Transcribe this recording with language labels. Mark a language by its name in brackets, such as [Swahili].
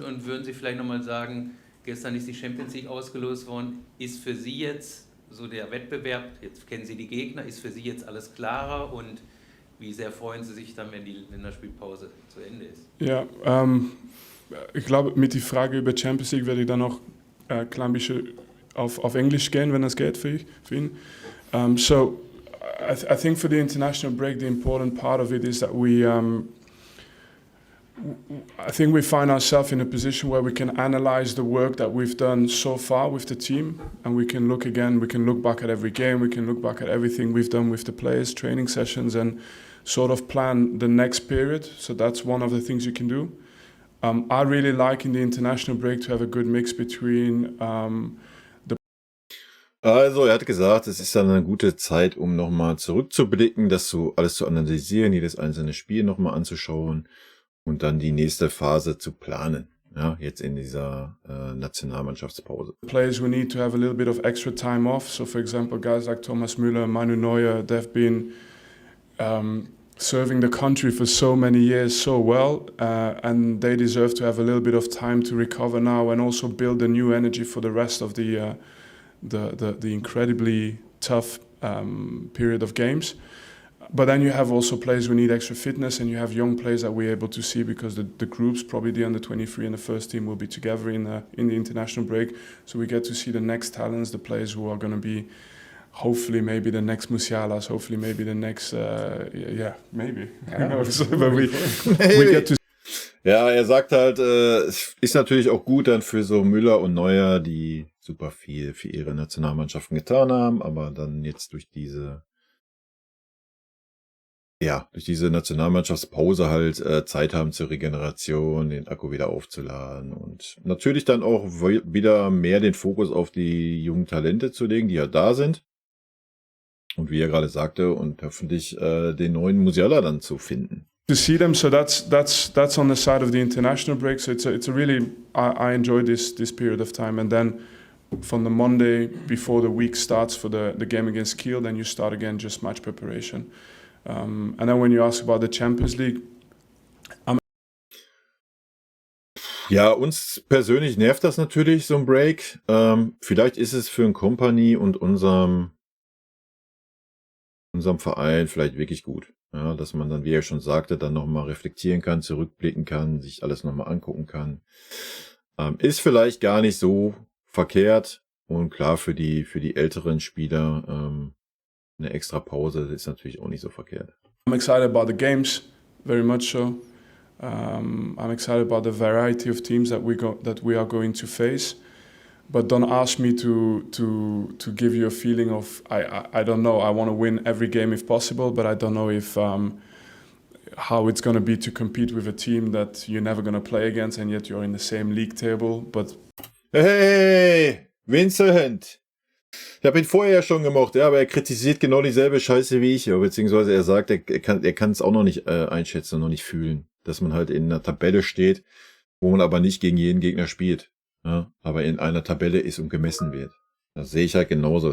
[German] Und würden Sie vielleicht nochmal sagen, gestern ist die Champions League ausgelost worden, ist für Sie jetzt so der Wettbewerb, jetzt kennen Sie die Gegner, ist für Sie jetzt alles klarer und wie sehr freuen Sie sich dann, wenn die Länderspielpause zu Ende ist? Ja, ich glaube, mit der Frage über Champions League werde ich dann noch ein klein bisschen auf Englisch gehen, wenn das geht für ihn. [English] So, I think for the international break, the important part of it is that I think we find ourselves in a position where we can analyze the work that we've done so far with the team, and we can look back at every game, we can look back at everything we've done with the players, training sessions, and sort of plan the next period. So that's one of the things you can do. I really like in the international break to have a good mix between [German] Also, er hat gesagt, es ist dann eine gute Zeit, um nochmal zurückzublicken, das alles zu analysieren, jedes einzelne Spiel nochmal anzuschauen und dann die nächste Phase zu planen. Ja, jetzt in dieser Nationalmannschaftspause. [English] Players we need to have a little bit of extra time off. So, for example, guys like Thomas Müller, Manu Neuer, they've been serving the country for so many years so well, and they deserve to have a little bit of time to recover now and also build a new energy for the rest of the incredibly tough period of games. But then you have also players who need extra fitness, and you have young players that we're able to see because the groups, probably the under-23 and the first team, will be together in the international break. So we get to see the next talents, the players who are going to be hopefully maybe the next Musialas, hopefully maybe the next, maybe. Who knows? But we get to. [German] Ja, er sagt halt, es ist natürlich auch gut dann für so Müller und Neuer, die super viel für ihre Nationalmannschaften getan haben, aber dann jetzt durch diese Nationalmannschaftspause halt Zeit haben zur Regeneration, den Akku wieder aufzuladen und natürlich dann auch wieder mehr den Fokus auf die jungen Talente zu legen, die ja da sind. Und wie er gerade sagte, und hoffentlich den neuen Musiala dann zu finden. [English] To see them, so that's on the side of the international break. So it's a really I enjoy this period of time, and then from the Monday before the week starts for the game against Kiel, then you start again just match preparation, and then when you ask about the Champions League, [German] ja, uns persönlich nervt das natürlich, so ein Break. Vielleicht ist es für ein Company und unserem Verein vielleicht wirklich gut. Ja, dass man dann, wie er schon sagte, dann nochmal reflektieren kann, zurückblicken kann, sich alles nochmal angucken kann. Ist vielleicht gar nicht so verkehrt. Und klar, für die älteren Spieler eine extra Pause ist natürlich auch nicht so verkehrt. [English] I'm excited about the games, very much so. I'm excited about the variety of teams that we are going to face. But don't ask me to give you a feeling of I don't know. I want to win every game if possible, but I don't know if how it's going to be to compete with a team that you're never going to play against, and yet you're in the same league table. But hey, Vincent! [German] Ich habe ihn vorher ja schon gemocht, ja, aber er kritisiert genau dieselbe Scheiße wie ich, beziehungsweise er sagt, er kann es auch noch nicht einschätzen und noch nicht fühlen, dass man halt in einer Tabelle steht, wo man aber nicht gegen jeden Gegner spielt. Ja, aber in einer Tabelle ist und gemessen wird. Das sehe ich halt genauso.